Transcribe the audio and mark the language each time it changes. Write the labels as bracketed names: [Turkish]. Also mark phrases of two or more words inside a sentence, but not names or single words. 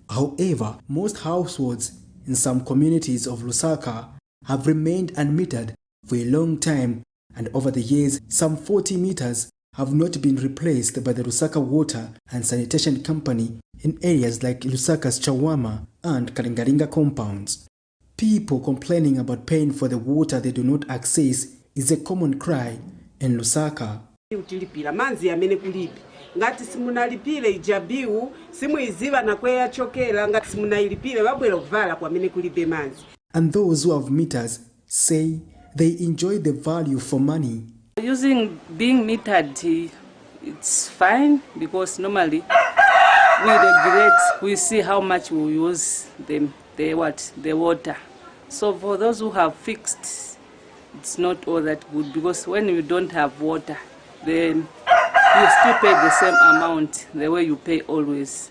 [English] However, most households in some communities of Lusaka have remained unmetered for a long time, and over the years, some 40 meters have not been replaced by the Lusaka Water and Sanitation Company in areas like Lusaka's Chawama and Kalingaringa compounds. People complaining about paying for the water they do not access is a common cry in Lusaka. [Nyanja] Ngati simunalipile ijabiu simuiziva na kweya chokela ngati simunailipile babwela kuvala kwa mene kulibe manzi. [English] And those who have meters say they enjoy the value for money. Being metered, it's fine because normally we regulate, we see how much we use the water. So for those who have fixed, it's not all that good because when you don't have water, then you still pay the same amount the way you pay always.